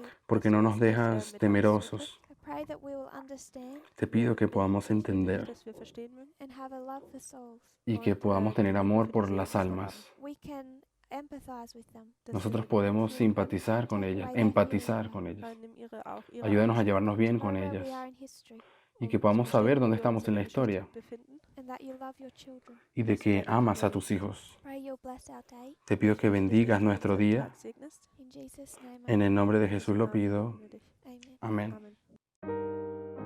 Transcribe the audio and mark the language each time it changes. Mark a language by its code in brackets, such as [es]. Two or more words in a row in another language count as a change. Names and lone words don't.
[es] porque no nos dejas temerosos. [en] I pray that we will understand [es] Te pido que podamos entender [de] dass wir verstehen mögen [en] and have a love for souls. [es] y que podamos tener amor por las almas. [en] We can empathize with them. [de] dass [es] Nosotros [de] wir [es] podemos simpatizar con ellas, empatizar con ellas. [de] nimm ihre [es] Ayúdanos a [de] Angst, [es] llevarnos bien con [en] Know where [es] ellas [en] we are in history [es] y que podamos saber dónde estamos en la historia [de] befinden. [en] and that you love your children. [es] y de que amas a tus hijos. [en] Pray you'll bless our day. [es] Te pido que bendigas nuestro día. [de] Tag segnest. [en] In Jesus' name, [es] En el nombre de Jesús lo pido. [de] Bitten wir dich. amen. [es] Amén. [en] Amen.